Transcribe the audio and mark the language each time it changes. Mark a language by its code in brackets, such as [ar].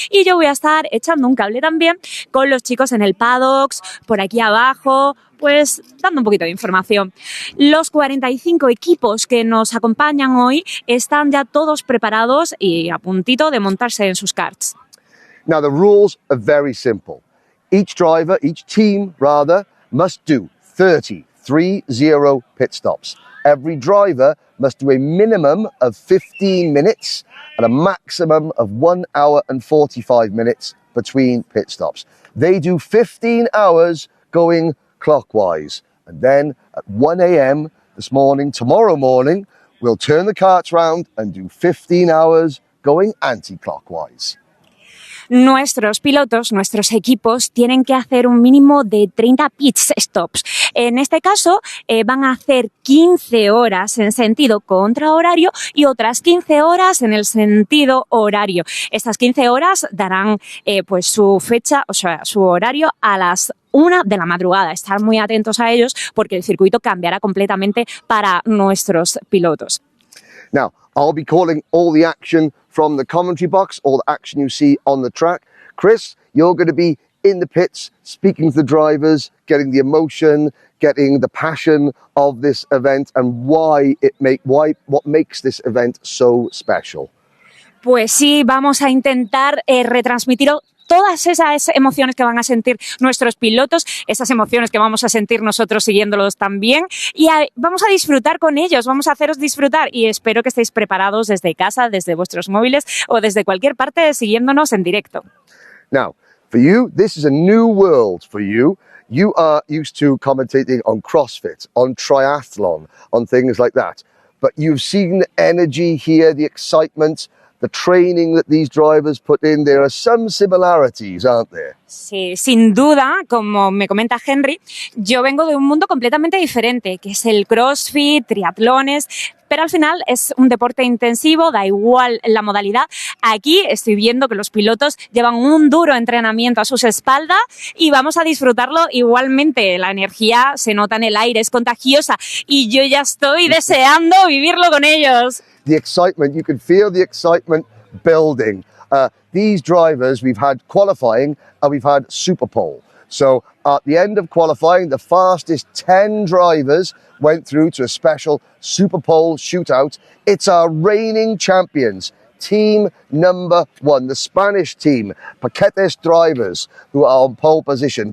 [es] Y yo voy a estar echando un cable también con los chicos en el paddocks, por aquí abajo, pues dando un poquito de información. Los 45 equipos que nos acompañan hoy están ya todos preparados y a puntito de montarse en sus karts. [en] Now the rules are very simple. Each team must do 30 pit stops. Every driver must do a minimum of 15 minutes and a maximum of 1 hour and 45 minutes between pit stops. They do 15 hours going clockwise, and then at 1 a.m. tomorrow morning, we'll turn the karts round and do 15 hours going anti-clockwise. [es] Nuestros pilotos, nuestros equipos, tienen que hacer un mínimo de 30 pit stops. En este caso, van a hacer 15 horas en sentido contrahorario y otras 15 horas en el sentido horario. Estas 15 horas darán pues su fecha, o sea, su horario a las 1 de la madrugada. Estar muy atentos a ellos porque el circuito cambiará completamente para nuestros pilotos. [en] Now, I'll be calling all the action from the commentary box, all the action you see on the track. Chris, you're going to be in the pits, speaking to the drivers, getting the emotion, getting the passion of this event and what makes this event so special. [es] Pues sí, vamos a intentar retransmitir todas esas emociones que van a sentir nuestros pilotos, esas emociones que vamos a sentir nosotros siguiéndolos también y vamos a disfrutar con ellos, vamos a haceros disfrutar y espero que estéis preparados desde casa, desde vuestros móviles o desde cualquier parte siguiéndonos en directo. [en] Now, for you, this is a new world for you. You are used to commentating on CrossFit, on triathlon, on things like that. But you've seen the energy here, the excitement, the training that these drivers put in. There are some similarities, aren't there? [es] Sí, sin duda, como me comenta Henry, yo vengo de un mundo completamente diferente, que es el CrossFit, triatlones, pero al final es un deporte intensivo, da igual la modalidad. Aquí estoy viendo que los pilotos llevan un duro entrenamiento a sus espaldas y vamos a disfrutarlo igualmente. La energía se nota en el aire, es contagiosa y yo ya estoy deseando vivirlo con ellos. [en] The excitement, you can feel the excitement building. These drivers, we've had qualifying and we've had Super Pole. So at the end of qualifying, the fastest 10 drivers went through to a special Super Pole shootout. It's our reigning champions, team number 1, the Spanish team, Paquetes drivers, who are on pole position.